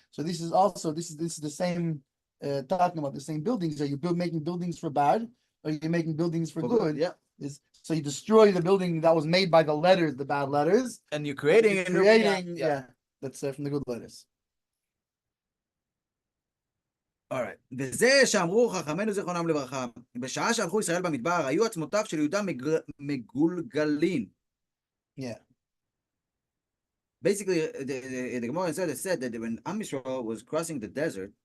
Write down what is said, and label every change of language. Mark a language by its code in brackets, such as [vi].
[en] So this is the same talking about the same buildings. Are you making buildings for bad? Or you're making buildings for good? Yeah. So you destroy the building that was made by the letters, the bad letters, and you're creating that's from the good letters. Alright. [he] וזה שאמרו חכמינו זיכרונם לברכה, בשעה שהלכו ישראל במדבר, היו עצמותיו של יהודה מגולגלין. [en] Yeah. Basically, the Gemara said that when Am Yisrael was crossing the desert,